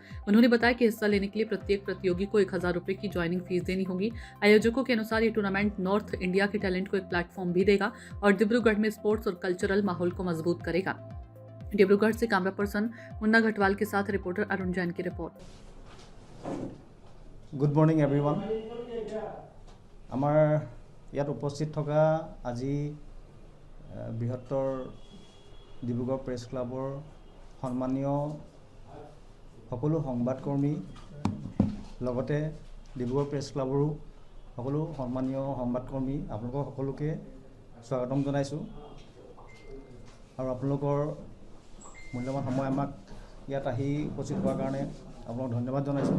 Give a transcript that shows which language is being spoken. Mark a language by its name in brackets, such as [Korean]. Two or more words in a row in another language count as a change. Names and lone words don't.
[Hindi] उन्होंने बताया कि हिस्सा लेने के लिए प्रत्येक प्रतियोगी को 1000 रुपए की ज्वाइनिंग फीस देनी होगी। आयोजकों के अनुसार ये टूर्नामेंट नॉर्थ इंडिया के टैलेंट को एक प्लेटफॉर्म भी देगा और डिब्रूगढ़ में स्पोर्ट्स और कल्चरल माहौल को मजबूत करेगा। डिब्रूगढ़ से [English] camera person [Hindi] मुन्ना घटवाल के साथ रिपोर्टर अरुण जैन की रिपोर्ट। [English] Good morning everyone. [Assamese] आमार ইয়াত উপস্থিত থকা আজি বৃহত্তৰ ডিব্ৰুগড় প্ৰেছ ক্লাবৰ সন্মানীয় সকলো সংবাদকৰ্মী লগতে ডিব্ৰুগড় প্ৰেছ ক্লাবৰো সকলো সন্মানীয় সংবাদকৰ্মী আপোনালোক সকলোকে স্বাগতম জনাইছোঁ আৰু আপোনালোকৰ মূল্যৱান সময় আমাক ইয়াত আহি উপস্থিত হোৱাৰ কাৰণে আপোনাক ধন্যবাদ জনাইছোঁ।